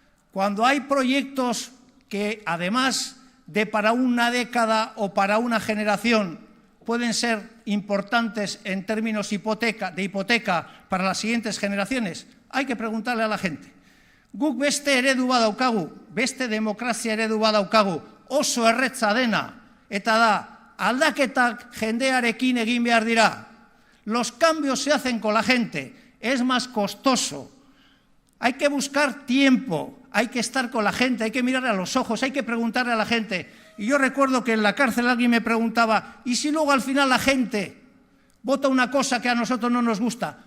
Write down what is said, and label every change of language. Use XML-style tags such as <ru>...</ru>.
<es>Cuando hay proyectos que, además de para una década o para una generación, pueden ser importantes en términos de hipoteca para las siguientes generaciones, hay que preguntarle a la gente.</es> <eu>Guk beste eredu badaukagu, beste demokrazia eredu badaukagu, oso erretza dena, eta da, aldaketak jendearekin egin behar dira.</eu> <es>Los cambios se hacen con la gente, es más costoso. Hay que buscar tiempo, hay que estar con la gente, hay que mirar a los ojos, hay que preguntarle a la gente. Y yo recuerdo que en la cárcel alguien me preguntaba, ¿y si luego al final la gente vota una cosa que a nosotros no nos gusta?</es>